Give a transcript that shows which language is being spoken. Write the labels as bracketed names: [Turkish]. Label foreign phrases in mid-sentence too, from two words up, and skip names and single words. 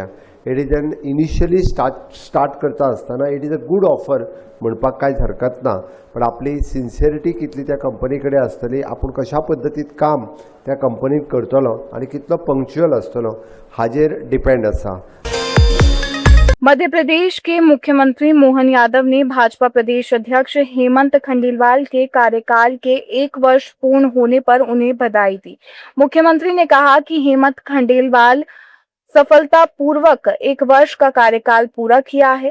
[English] it is an initially start [Konkani] करता आसतना [English] it is a good offer [Konkani] म्हणपाक कांयच हरकत ना. पण आपली सिन्सियरिटी कितली त्या कंपनी कडेन आसतली, आपूण कशा पद्दतीन काम त्या कंपनीत करतलो आनी कितलो पंक्च्युअल आसतलो हाजेर डिपेंड आसा. [Hindi] मध्य प्रदेश के मुख्यमंत्री मोहन यादव ने भाजपा प्रदेश अध्यक्ष हेमंत खंडेलवाल के कार्यकाल के 1 वर्ष पूर्ण होने पर उन्हें बधाई दी. मुख्यमंत्री ने कहा कि हेमंत खंडेलवाल सफलतापूर्वक 1 वर्ष का कार्यकाल पूरा किया है.